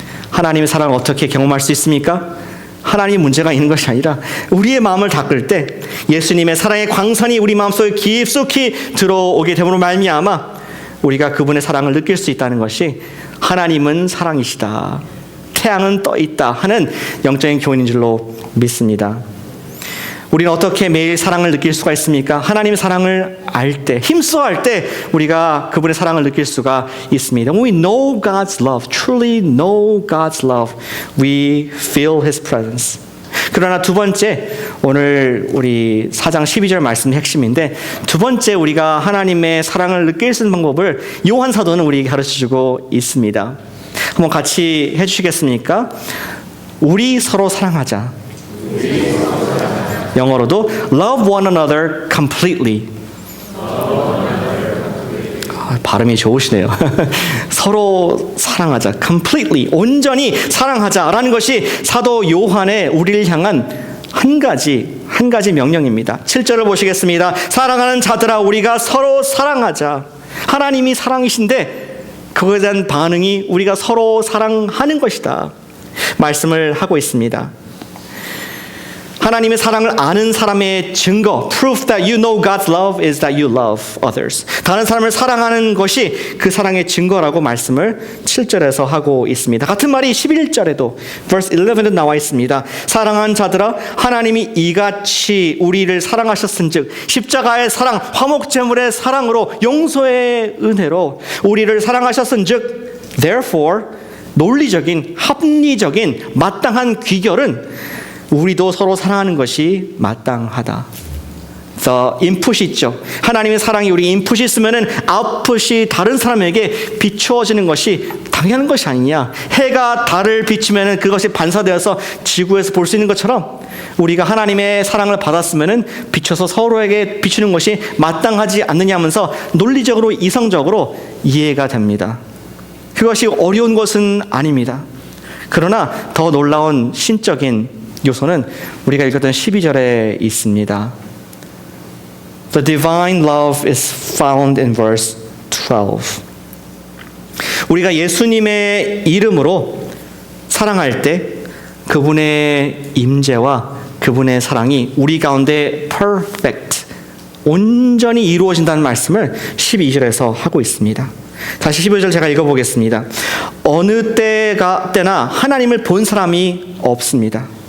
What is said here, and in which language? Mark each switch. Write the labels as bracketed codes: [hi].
[ko] 하나님의 사랑을 어떻게 경험할 수 있습니까? 하나님의 문제가 있는 것이 아니라 우리의 마음을 닦을 때 예수님의 사랑의 광선이 우리 마음속에 깊숙이 들어오게 됨으로 말미암아 우리가 그분의 사랑을 느낄 수 있다는 것이 하나님은 사랑이시다, 태양은 떠 있다 하는 영적인 교훈인 줄로 믿습니다. 우리는 어떻게 매일 사랑을 느낄 수가 있습니까? 하나님의 사랑을 알 때, 힘써 할 때 우리가 그분의 사랑을 느낄 수가 있습니다. [en] When we know God's love, truly know God's love, we feel His presence. [ko] 그러나 두 번째, 오늘 우리 4장 12절 말씀의 핵심인데 두 번째 우리가 하나님의 사랑을 느낄 수 있는 방법을 요한 사도는 우리에게 가르쳐주고 있습니다. 한번 같이 해주시겠습니까? 우리 서로 사랑하자. 영어로도 [en] love one another completely. [ko] 발음이 좋으시네요. 서로 사랑하자. [en] completely. [ko] 온전히 사랑하자라는 것이 사도 요한의 우리를 향한 한 가지 명령입니다. 7절을 보시겠습니다. 사랑하는 자들아 우리가 서로 사랑하자. 하나님이 사랑이신데 그것에 대한 반응이 우리가 서로 사랑하는 것이다. 말씀을 하고 있습니다. 하나님의 사랑을 아는 사람의 증거, [en] proof that you know God's love is that you love others. [ko] 다른 사람을 사랑하는 것이 그 사랑의 증거라고 말씀을 7절에서 하고 있습니다. 같은 말이 11절에도 [en] verse 11 [ko] 에도 나와 있습니다. 사랑하는 자들아 하나님이 이같이 우리를 사랑하셨은즉 십자가의 사랑, 화목제물의 사랑으로 용서의 은혜로 우리를 사랑하셨은즉 therefore 논리적인 합리적인 마땅한 귀결은 우리도 서로 사랑하는 것이 마땅하다. [en] The input [ko] 이 있죠. 하나님의 사랑이 우리 인풋이 있으면은 아웃풋이 다른 사람에게 비추어지는 것이 당연한 것이 아니냐. 해가 달을 비추면은 그것이 반사되어서 지구에서 볼 수 있는 것처럼 우리가 하나님의 사랑을 받았으면은 비춰서 서로에게 비추는 것이 마땅하지 않느냐 하면서 논리적으로 이성적으로 이해가 됩니다. 그것이 어려운 것은 아닙니다. 그러나 더 놀라운 신적인 요소는 우리가 읽었던 12절에 있습니다. [en] The divine love is found in verse 12. [ko] 우리가 예수님의 이름으로 사랑할 때 그분의 임재와 그분의 사랑이 우리 가운데 perfect, 온전히 이루어진다는 말씀을 12절에서 하고 있습니다. 다시 15절 제가 읽어보겠습니다. 어느 때나 하나님을 본 사람이 없습니다.